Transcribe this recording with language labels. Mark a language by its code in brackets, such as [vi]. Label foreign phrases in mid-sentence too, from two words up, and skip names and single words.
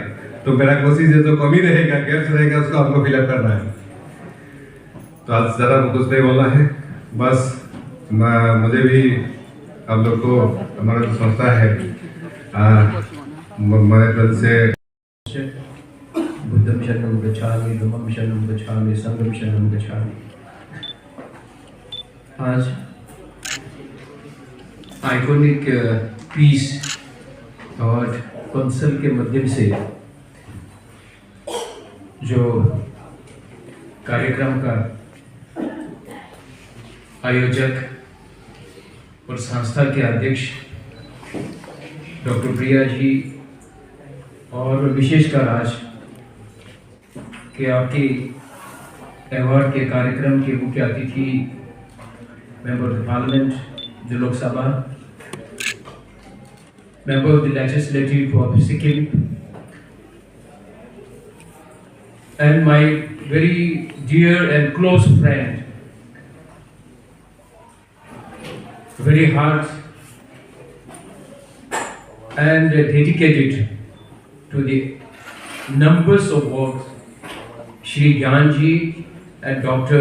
[hi] तो मेरा कोशिश है जो कमी रहेगा, गैप्स रहेगा, उसको हमको फिलअप करना है। तो आज ज़रा कुछ नहीं बोलना है, बस मुझे भी हम लोग को हमारा जो संस्था है मेरे तरफ से [pi] बुद्धं शरणं गच्छामि, धम्मं शरणं गच्छामि, संघं शरणं गच्छामि। [hi] आज आइकॉनिक पीस अवार्ड काउंसिल के माध्यम से जो कार्यक्रम का आयोजक और संस्था के अध्यक्ष डॉक्टर प्रिया जी और विशेषकर आज कि आपकी अवार्ड के कार्यक्रम के मुख्य अतिथि [en] member of parliament, the Lok Sabha, member of the legislative of Sikkim, and my very dear and close friend, very hard and dedicated to the numbers of works, Shri Gyanji and Dr.